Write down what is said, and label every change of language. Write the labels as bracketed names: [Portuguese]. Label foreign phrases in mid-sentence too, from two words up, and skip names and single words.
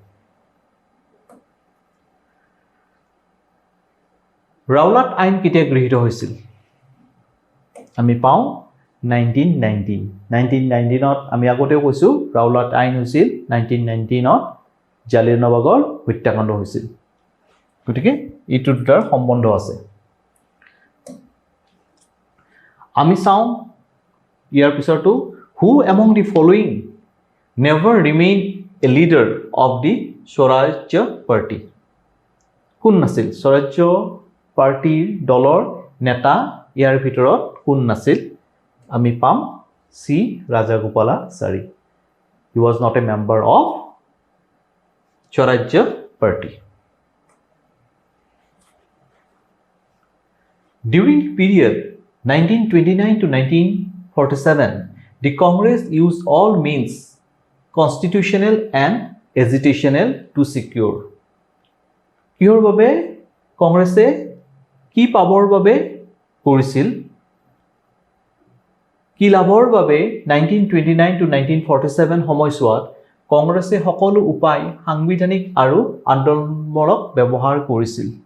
[Assamese] ৰাওলাট আইন কেতিয়া গৃহীত হৈছিল আমি পাওঁ 1919 ত আমি আগতেও কৈছো ৰাওলাট আইন হৈছিল 1919 ত জালিয়ানৱালাবাগৰ হত্যাকাণ্ড হৈছিল গতিকে এইটো দুটাৰ সম্বন্ধ আছে আমি চাওঁ ইয়াৰ পিছৰটো [English] who among the following never remained a leader of the [Assamese] স্বৰাজ্য পাৰ্টি কোন নাছিল স্বৰাজ্য পাৰ্টিৰ দলৰ নেতা ইয়াৰ ভিতৰত কোন নাছিল আমি পাম সি ৰাজাগোপালাচাৰী [English] he was not a member of [Assamese] স্বৰাজ্য পাৰ্টি [English] during the period 1929 to 1947 the Congress used all means constitutional and agitational to secure [Assamese] কিহৰ বাবে কংগ্ৰেছে কি পাবৰ বাবে কৰিছিল কি লাভৰ বাবে 1929 to 1947 সময়ছোৱাত কংগ্ৰেছে সকলো উপায় সাংবিধানিক আৰু আন্দোলনমূলক ব্যৱহাৰ কৰিছিল